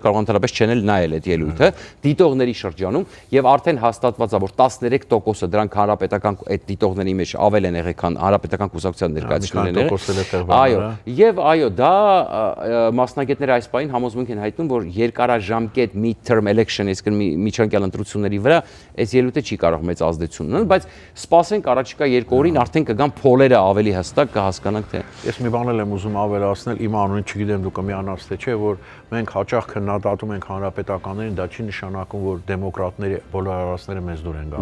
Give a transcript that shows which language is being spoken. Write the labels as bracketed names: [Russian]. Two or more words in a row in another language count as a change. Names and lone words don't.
[Armenian] կարող ընդհանրապես չեն նայել այդ ելույթը, դիտողների շրջանում, եւ արդեն հաստատված է, որ 13%-ը դրանք հանրապետական այդ դիտողների մեջ ավել են եղել, քան հանրապետական կուսակցության ներկայացուցիչներն են։ Այո, եւ այո, դա մասնագետները այս պահին համոզմունք են հայտնում, որ երկարաժամկետ [English] mid-term election, [Armenian] այսինքն միջանկյալ ընտրությունների վրա այս ելույթը չի կարող մեծ ազդեցություն ունենալ, բայց սպասենք առաջիկա 2 օրին արդեն կգան փոլերը ավելի հստակ կհասկանանք թե։ Ես մի բան եմ ուզում ավելացնել, իմ անունը չգիտեմ դու կմիանաս թե չէ, որ մենք հաճախ քննադատում ենք հանրապետականներին, դա չի նշանակում, որ դեմոկրատների բոլոր արարածները մեզ դուր են գալիս։